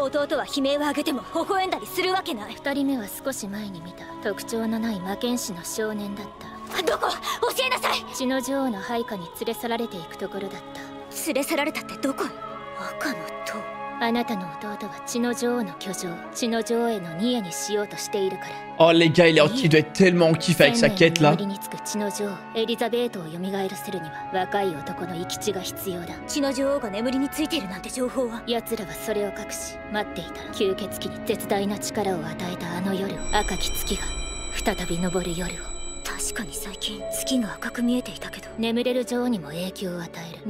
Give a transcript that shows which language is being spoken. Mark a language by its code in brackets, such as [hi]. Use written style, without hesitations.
[ja] 弟は悲鳴を上げても微笑んだりするわけない。二人目は少し前に見た特徴のない魔剣士の少年だった。どこ？教えなさい。血の女王の配下に連れ去られていくところだった。連れ去られたってどこへ？赤の塔。あなたの弟は血の女王の居城、血の女王へのニエにしようとしているから。 [fr] Oh les gars, il doit être tellement en kiff avec sa quête là. [ja] 血の女王エリザベートを蘇らせるには若い男の生き血が必要だ。血の女王が眠りについているなんて情報は。奴らはそれを隠し待っていた。吸血鬼に絶大な力を与えたあの夜を、赤き月が再び昇る夜を。確かに最近月が赤く見えていたけど、眠れる女王にも影響を与える。